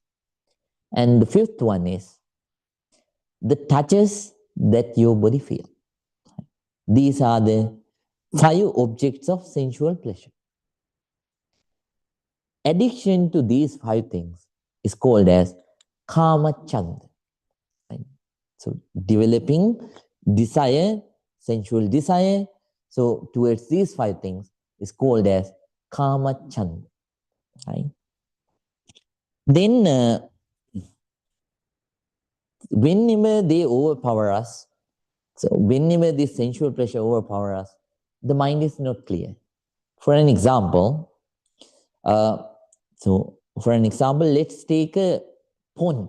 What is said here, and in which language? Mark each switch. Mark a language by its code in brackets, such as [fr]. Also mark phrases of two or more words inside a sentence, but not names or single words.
[en] And the fifth one is the touches that your body feels. These are the 5 objects of sensual pleasure. Addiction to these 5 things is called as [pi] kama chanda. [en] Right? So developing desire, sensual desire, so towards these 5 things is called as [pi] kama chanda. [en] Right? Then whenever they overpower us, so whenever this sensual pleasure overpower us, the mind is not clear. For an example, let's take a pond.